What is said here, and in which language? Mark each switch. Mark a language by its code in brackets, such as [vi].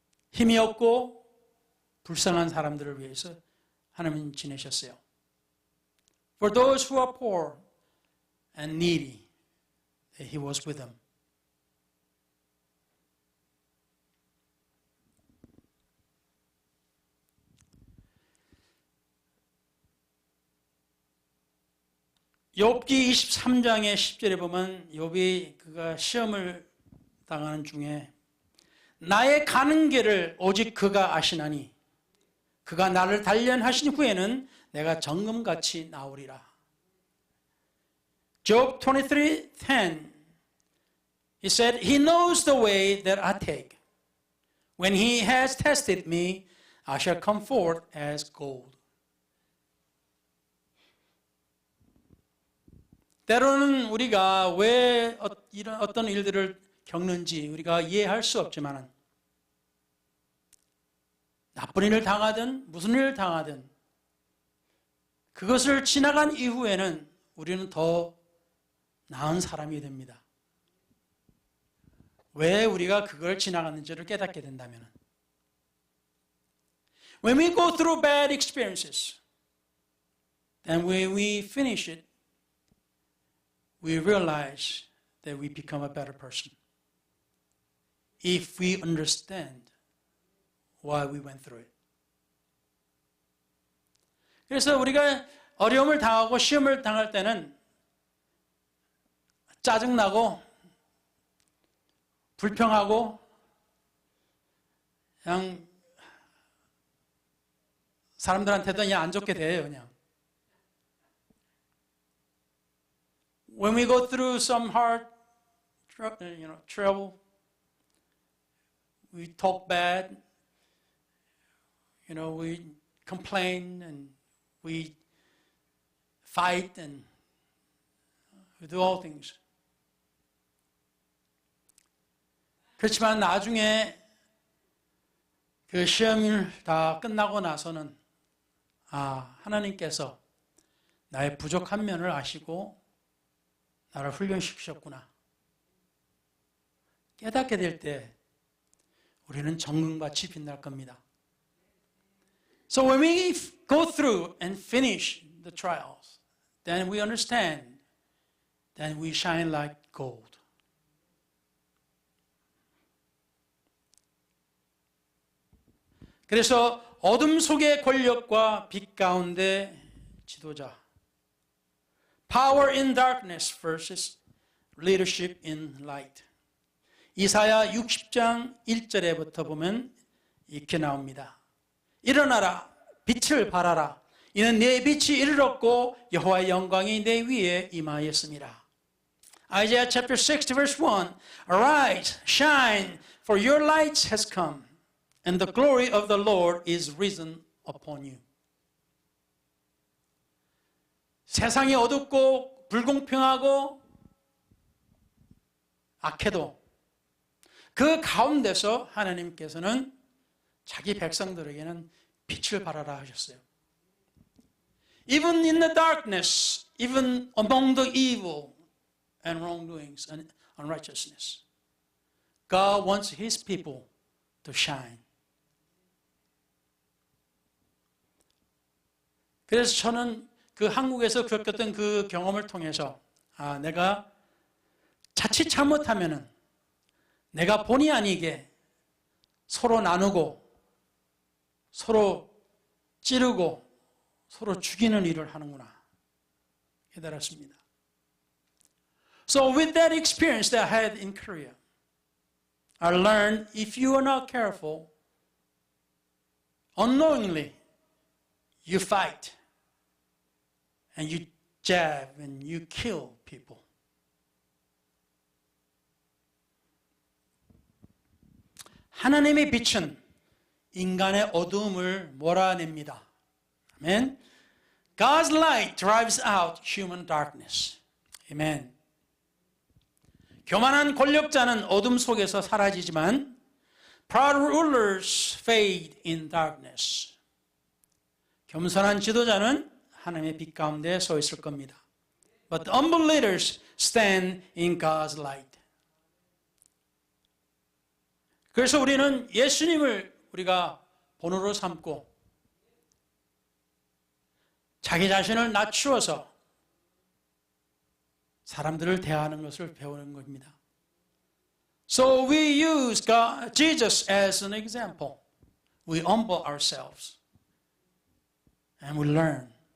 [ko] 힘이 없고 불쌍한 사람들을 위해서 하나님은 지내셨어요. [en] For those who are poor and needy, he was with them. [ko] 욥기 23장의 10절에 보면 욥이 그가 시험을 당하는 중에 나의 가는 길을 오직 그가 아시나니 그가 나를 단련하신 후에는 내가 정금같이 나오리라. [en] Job 23:10 He said, He knows the way that I take. When he has tested me, I shall come forth as gold. [ko] 때로는 우리가 왜 이런 어떤 일들을 겪는지 우리가 이해할 수 없지만 나쁜 일을 당하든 무슨 일을 당하든 그것을 지나간 이후에는 우리는 더 나은 사람이 됩니다. 왜 우리가 그걸 지나갔는지를 깨닫게 된다면 [en] When we go through bad experiences and when we finish it, we realize that we become a better person. If we understand why we went through it. [ko] 그래서 우리가 어려움을 당하고 시험을 당할 때는 짜증나고 불평하고 그냥 사람들한테도 그냥 안 좋게 대해요, 그냥. [en] When we go through some hard trouble, we talk bad, we complain and we fight and we do all things. [ko] 그렇지만 나중에 그 시험이 다 끝나고 나서는 하나님께서 나의 부족한 면을 아시고 나를 훈련시키셨구나. 깨닫게 될 때 우리는 정금같이 빛날 겁니다. [en] So when we go through and finish the trials, then we understand, then we shine like gold. [ko] 그래서 어둠 속의 권력과 빛 가운데 지도자. [en] Power in darkness versus leadership in light. [ko] 이사야 60장 1절에부터 보면 이렇게 나옵니다. 일어나라, 빛을 발하라. 이는 내 빛이 이르렀고 여호와의 영광이 내 위에 임하였습니다. [en] Isaiah chapter 60 verse 1. Arise, shine, for your light has come, and the glory of the Lord is risen upon you. [ko] 세상이 어둡고 불공평하고 악해도 그 가운데서 하나님께서는 자기 백성들에게는 빛을 발하라 하셨어요. [en] Even in the darkness, even among the evil and wrongdoings and unrighteousness, God wants His people to shine. [ko] 그래서 저는 그 한국에서 겪었던 그 경험을 통해서 내가 자칫 잘못하면은 내가 본의 아니게 서로 나누고 서로 찌르고 서로 죽이는 일을 하는구나 깨달았습니다. [en] So with that experience that I had in Korea, I learned if you are not careful, unknowingly you fight and you jab and you kill people. [ko] 하나님의 빛은 인간의 어두움을 몰아냅니다. 아멘. [en] God's light drives out human darkness. [ko] 아멘. 교만한 권력자는 어둠 속에서 사라지지만 [en] proud rulers fade in darkness. [ko] 겸손한 지도자는 하나님의 빛 가운데 서 있을 겁니다. [en] But the humble leaders stand in God's light. [ko] 그래서 우리는 예수님을 우리가 본으로 삼고 자기 자신을 낮추어서 사람들을 대하는 것을 배우는 겁니다. [en] So we use God, Jesus as an example. We humble ourselves and we learn.